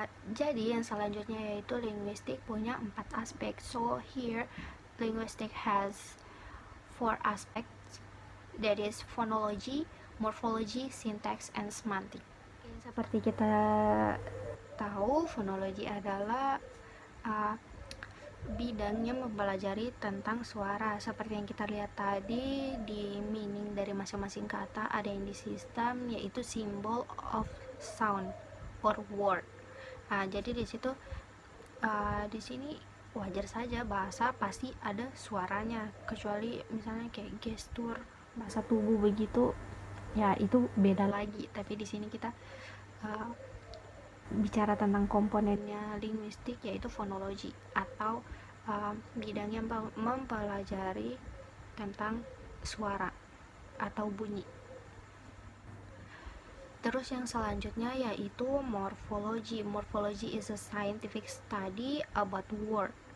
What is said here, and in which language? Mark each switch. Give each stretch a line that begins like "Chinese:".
Indonesian: Jadi yang selanjutnya yaitu linguistik punya 4 aspek.
English: So here linguistic has 4 aspects, that is phonology, morphology, syntax, and semantic.
Indonesian: Seperti kita tahu, fonologi adalah bidangnya mempelajari tentang suara. Seperti yang kita lihat tadi, di meaning dari masing-masing kata ada yang di sistem, yaitu
English: symbol of sound or word.
Indonesian: Jadi di situ di sini wajar saja bahasa pasti ada suaranya, kecuali misalnya kayak gestur, bahasa tubuh begitu, ya itu beda lagi. Tapi di sini kita bicara tentang komponennya linguistik, yaitu fonologi atau bidang yang mempelajari tentang suara atau bunyi. Terus yang selanjutnya yaitu morphology.
English: Morphology is a scientific study about word.